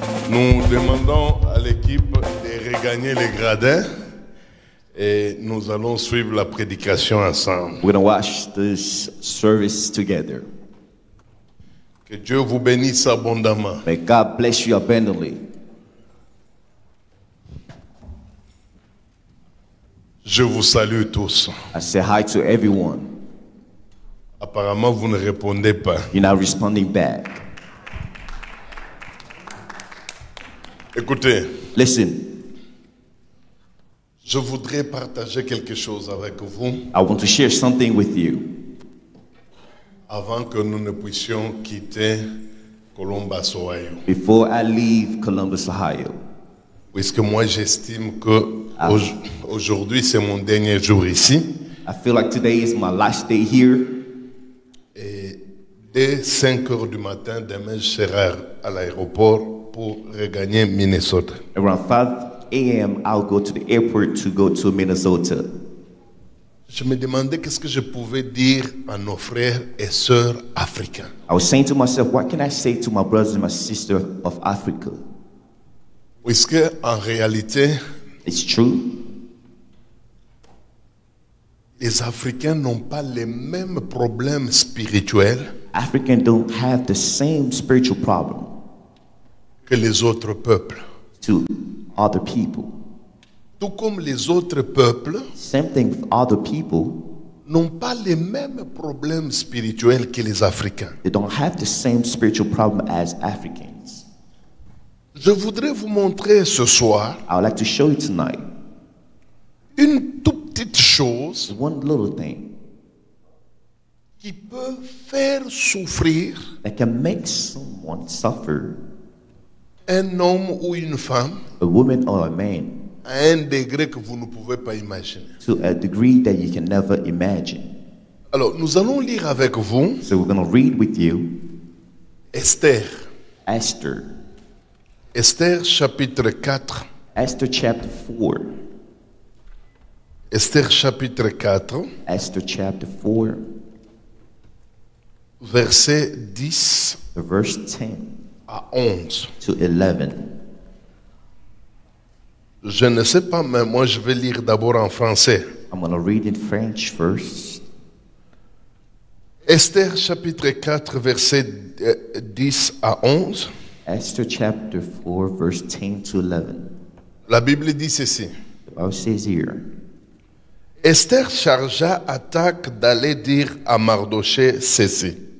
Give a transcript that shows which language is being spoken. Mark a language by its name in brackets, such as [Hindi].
[French] Nous demandons à l'équipe de regagner les gradins et nous allons suivre la prédication ensemble. [English] We're going to watch this service together. [French] Que Dieu vous bénisse abondamment. [English] May God bless you abundantly. [French] Je vous salue tous. [English] I say hi to everyone. [French] Apparemment, vous ne répondez pas. [English] You're not responding back. [French] Écoutez, [English] Listen, [French] je voudrais partager quelque chose avec vous [English] I want to share something with you [French] avant que nous ne puissions quitter Columbus, Ohio. [English] before I leave Columbus, Ohio. [French] Puisque moi, j'estime que aujourd'hui, c'est mon dernier jour ici. [English] I feel like today is my last day here. [French] Et dès 5 heures du matin, demain, je serai à l'aéroport pour regagner Minnesota. [English] Around a.m., I'll go to the airport to go to Minnesota. [French] Je me demandais qu'est-ce que je pouvais dire à nos frères et sœurs africains. [English] I was saying to myself, what can I say to my brothers and my sisters of Africa? [French] Puisque en réalité, [English] It's true. [French] les Africains n'ont pas les mêmes problèmes spirituels [English] Africans don't have the same spiritual problem [French] que les autres peuples. [English] to other people. [French] Tout comme les autres peuples [English] Same thing with other people. [French] n'ont pas les mêmes problèmes spirituels que les Africains. [English] They don't have the same spiritual problem as Africans. [French] Je voudrais vous montrer ce soir [English] I would like to show you tonight [French] une toute petite chose [English] one little thing [French] qui peut faire souffrir [English] that can make someone suffer, [French] un homme ou une femme [English] a woman or a man, [French] à un degré que vous ne pouvez pas imaginer. [English] to a degree that you can never imagine. [French] Alors, nous allons lire avec vous [English] So we're going to read with you [French] Esther. [English] Esther. [French] Esther chapitre 4. [English] Esther chapter 4. [French] Esther chapitre 4, [English] Esther chapter 4, [French] verset 10 [English] verse 10 [French] à 11. [English] to 11. [French] Je ne sais pas, mais moi je vais lire d'abord en français. [English] I'm going to read in French first. [French] Esther chapitre 4, verset 10 à 11. [English] Esther chapter 4, verse 10 to 11. [French] La Bible dit ceci. [English] The Bible says here, [French] Esther chargea Hathach d'aller dire à Mardochée ceci.